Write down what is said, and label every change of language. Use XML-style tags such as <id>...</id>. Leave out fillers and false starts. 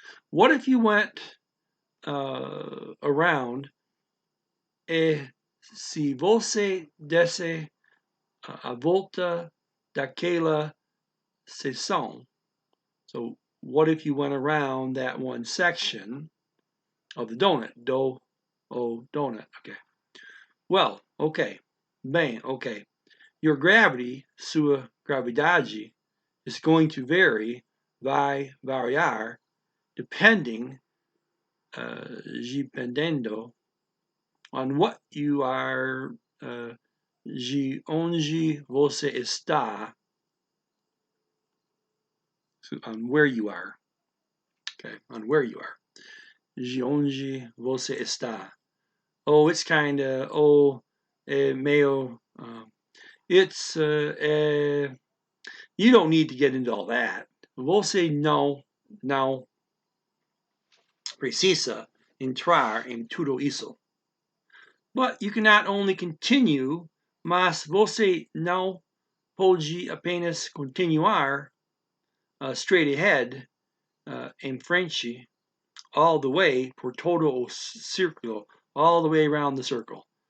<en>What if you went around</en> <pt>e se você desse a volta daquela seção?</pt> <en>So what if you went around that one section of the donut? Donut, okay. Well, okay. Bem, okay. Your gravity,</en> <pt>sua gravidade,</pt> <en>is going to vary,</en> <pt>vai variar,</pt> <en>depending, dependendo on what you are,</en> <pt>de onde você está,</pt> <en>on where you are, okay, on where you are, de onde você está. Oh, it's kind of, meio, it's, you don't need to get into all that.</en> <pt>Você não precisa entrar em tudo isso.</pt> <en>But you can not only continue,</en> <pt>mas você não pode apenas continuar</pt> <en>straight ahead,</en> <pt>em frente,</pt> <en>all the way,</en> <pt>por todo o círculo,</pt> <en>all the way around the circle.</en>